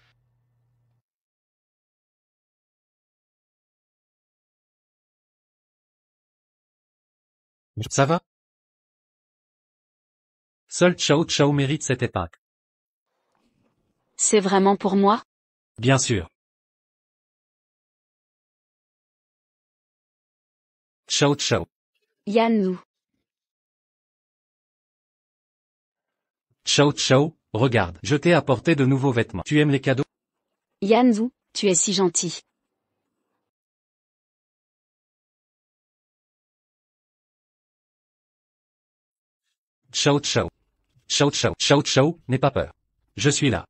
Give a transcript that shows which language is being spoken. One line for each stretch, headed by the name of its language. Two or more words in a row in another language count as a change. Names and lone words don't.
French: Ça va? Seul Xiao Xiao mérite cette époque. C'est vraiment pour moi? Bien sûr. Xiao Xiao. Yannu. Xiao Xiao, regarde, je t'ai apporté de nouveaux vêtements. Tu aimes les cadeaux? Yanzu, tu es si gentil. Xiao Xiao. Xiao Xiao. Xiao Xiao, n'aie pas peur. Je suis là.